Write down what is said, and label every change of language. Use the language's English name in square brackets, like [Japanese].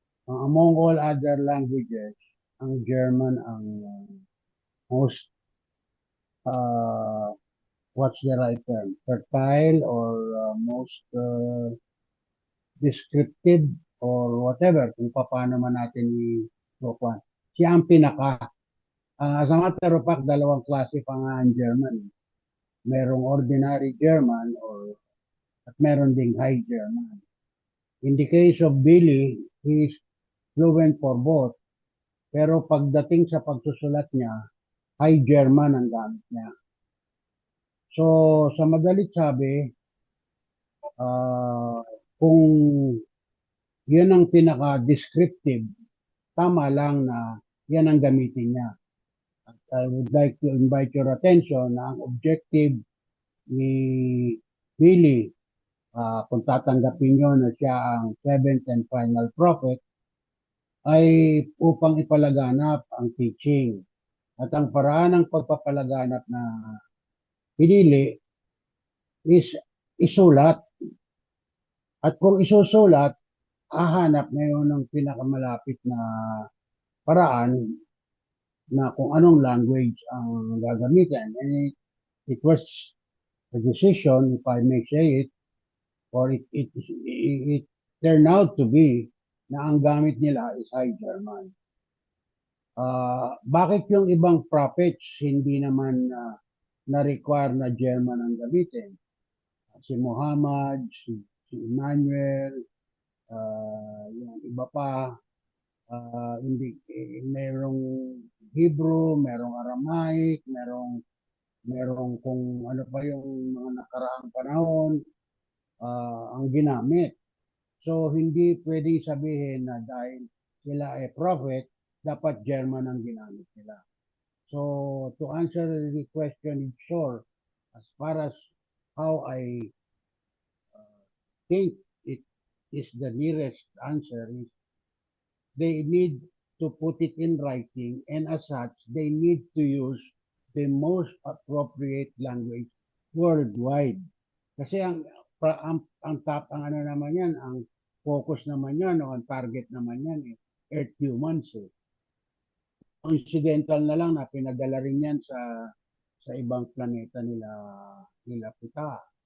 [English] Among all other languages, ang German ang most, what's the right term? Fertile or most descriptive or whatever, [Filipino] kung paano man natin i-kuhan. Siya ang pinaka. [English] As a matter of fact, [Filipino] dalawang klase pa nga ang German. Merong ordinary German at meron ding high German. [English] In the case of Billy, he is fluent for both. [Filipino] Pero pagdating sa pagsusulat niya, high German ang gamit niya. So, sa madalit sabi, kung yun ang pinaka-descriptive, tama lang na yan ang gamitin niya. At [English] I would like to invite your attention [Filipino] na ang objective ni Billy, kung tatanggapin nyo na siya ang [English] seventh and final prophet, [Filipino] ay upang ipalaganap ang teaching. At ang paraan ng pagpapalaganap na pinili is isulat. At kung isusulat, hahanap ngayon ng pinakamalapit na paraan na kung anong language ang gagamitin. [English] And it was a decision, if I may say it, or it turned out to be [Filipino] na ang gamit nila [English] is High German. [Filipino] Bakit yung ibang prophets hindi naman na-require na German ang gamitin? Si Muhammad, si Emmanuel, Yung iba pa, hindi, merong Hebrew, merong Aramaic, merong kung ano pa yung mga nakaraang panahon, ang ginamit. So, hindi pwedeng sabihin na dahil sila ay prophet, dapat German ang ginamit nila. [English] So, to answer the question in short, as far as how I think it is the nearest answer is they need to put it in writing, and as such, they need to use the most appropriate language worldwide. [Filipino] Kasi ang top, ang ano naman yan, ang focus naman yan, o ang target naman yan, Earth humans. Coincidental na lang na pinadala rin yan sa ibang planeta nila puta.